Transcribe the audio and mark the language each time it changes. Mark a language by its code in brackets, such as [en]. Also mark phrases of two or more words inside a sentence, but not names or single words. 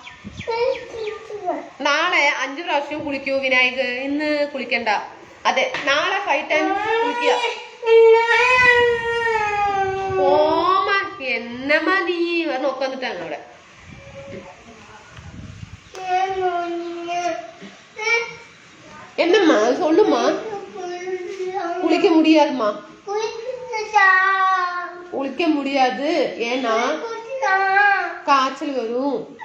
[ml] നാളെ 5 പ്രാവശ്യം കുളിക്കൂ വിനായക്. ഇന്ന് കുളിക്കണ്ട. അതെ നാളെ 5 times കുളിക്കുക. ഓമ എന്നമ്മാ നീ നോക്കി വന്നിട്ടാണ് അവിടെ. [ta] என்னம்மா சொல்லுமா? குளிக்க முடியாதுமா. குளிக்க முடியாது. ஏன்னா காய்ச்சல் வரும்.